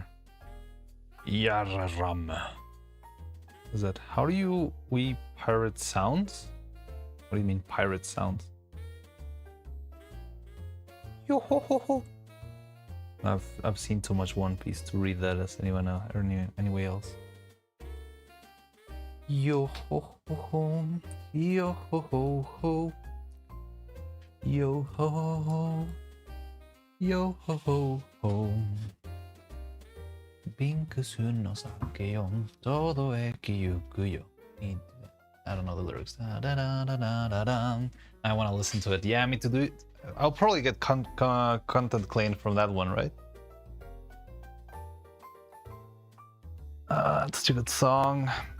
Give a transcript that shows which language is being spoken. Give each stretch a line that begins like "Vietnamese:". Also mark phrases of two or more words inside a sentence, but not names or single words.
English: Yararam. Is that, how do we pirate sounds? What do you mean pirate sounds? Yo ho ho ho. I've seen too much One Piece to read that as anyone else or anyway else. Yo ho ho ho. Yo ho ho ho. Yo ho ho ho, yo ho ho ho.
Japanese: Binkusun no sakeon, todo ekiyukuyo.
English: I don't know the lyrics. Da, da, da, da, da, da. I want to listen to it. Yeah, me to do it. I'll probably get content claimed from that one, right? It's such a good song.